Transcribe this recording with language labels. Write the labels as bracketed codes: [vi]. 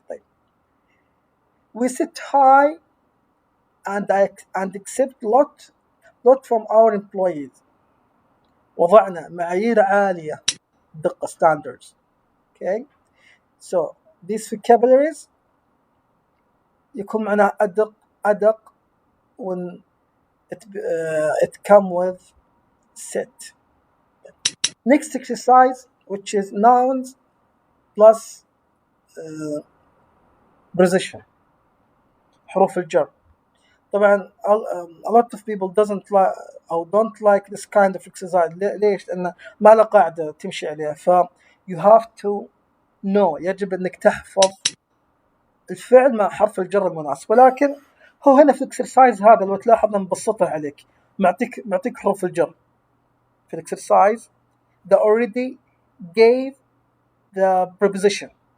[en] طيب we sit high and accept lot from our employees. [ar] وضعنا معايير عالية دقة standards. [en] Okay, so these vocabularies [ar] يكون معناها أدق [en] when it come with set. Next exercise, which is nouns plus preposition, [ar] حروف الجر. [en] طبعا a lot of people doesn't like أو don't like this kind of exercise. [ar] ليش؟ لأن ما له قاعدة تمشي عليها. ف [en] you have to know، [ar] يجب أنك تحفظ الفعل مع حرف الجر المناسب. ولكن هو هنا في الاكسرسايز هذا لو تلاحظ مبسطها عليك، معطيك حروف الجر في الاكسرسايز [en] they already gave the preposition.